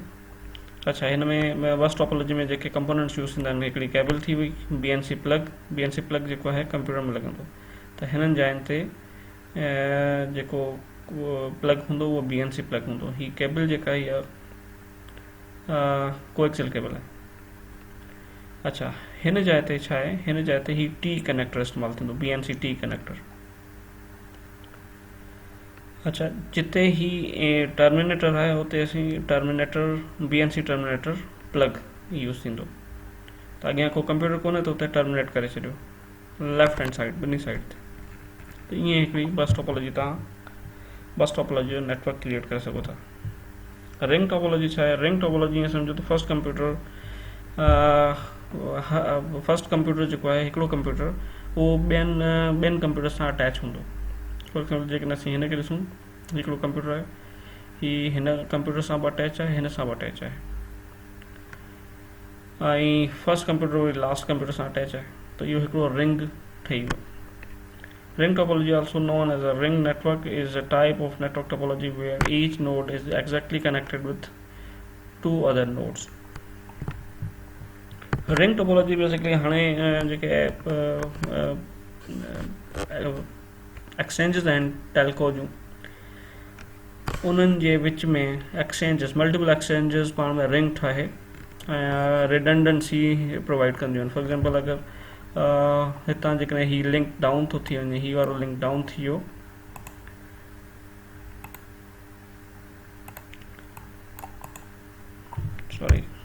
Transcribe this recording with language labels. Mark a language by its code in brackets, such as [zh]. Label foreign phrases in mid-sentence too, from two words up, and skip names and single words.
[sd] अच्छा, हिन में [en] bus topology [sd] में जेके कंपोनेंट्स यूज़ थींदा आहिनि, हिकिड़ी केबल थी वई, BNC प्लग जेको आहे कंप्यूटर में लॻंदो। त हिननि जाइनि ते जेको प्लग हूंदो उहो BNC प्लग हूंदो। ही केबल जेका इहा [en] coaxial cable [sd] आहे। अच्छा, हिन जाइ ते छा आहे? हिन जाइ ते ही T कनेक्टर इस्तेमालु थींदो, [en] BNC T connector. [sd] अच्छा, जिते ही टर्मिनेटर है उते असीं टर्मिनेटर [en] BNC terminator plug use [sd] थींदो। त अॻियां को कंप्यूटर कोन्हे त उते टर्मिनेट करे छॾियो [en] left hand side, [sd] ॿिन्ही साइड ते। त ईअं हिकिड़ी [en] bus topology [sd] तव्हां [en] bus topology [sd] जो नेटवर्क क्रिएट करे सघो था। [en] ring topology [sd] छा आहे? [en] ring topology [sd] ईअं सम्झो त [en] first computer [sd] जेको आहे, हिकिड़ो कंप्यूटर उहो ॿियनि कंप्यूटर सां अटैच हूंदो। [en] for example [sd] जेकॾहिं असीं हिन खे ॾिसूं, हिकिड़ो कंप्यूटर आहे, ही हिन कंप्यूटर सां बि अटैच आहे, हिन सां बि अटैच आहे, ऐं [en] first computer [sd] वरी [en] last computer [sd] सां अटैच आहे। त इहो हिकिड़ो रिंग ठही वियो। [en] ring topology also known as a ring network is a type of network topology where each node is exactly connected with two other nodes. ring topology basically [sd] हाणे जेके एक्सचेंजिस आहिनि टेलको जूं, उन्हनि जे विच में एक्सचेंजिस, [en] multiple exchanges [sd] पाण में रिंग ठाहे ऐं [en] redundancy provide [sd] कंदियूं आहिनि। [en] for example [sd] अगरि हितां जेकॾहिं ही [en] link down [sd] थो थी वञे, ही वारो [en] link down [sd] थी वियो, सॉरी,